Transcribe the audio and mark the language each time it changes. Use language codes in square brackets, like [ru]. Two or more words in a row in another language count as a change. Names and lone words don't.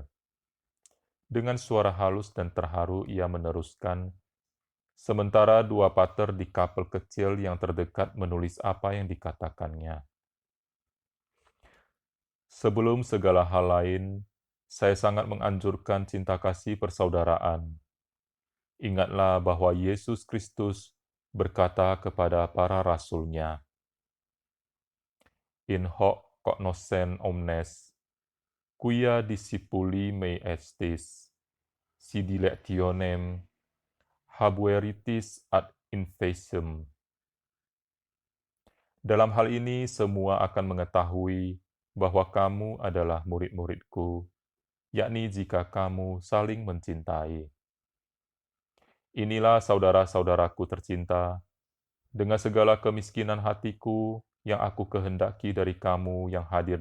[id] Dengan suara halus dan terharu ia meneruskan, sementara dua pater di kapel kecil yang terdekat menulis apa yang dikatakannya. Sebelum segala hal lain, saya sangat menganjurkan cinta kasih persaudaraan. Ingatlah bahwa Yesus Kristus berkata kepada para rasul-Nya, [la] "In hoc cognoscens omnes, quia discipuli mei estis, si dilectionem habueritis ad infecem." [id] Dalam hal ini semua akan mengetahui bahwa kamu adalah murid-muridku, yakni jika kamu saling mencintai. Inilah saudara-saudaraku tercinta, dengan segala kemiskinan hatiku yang aku kehendaki dari kamu yang hadir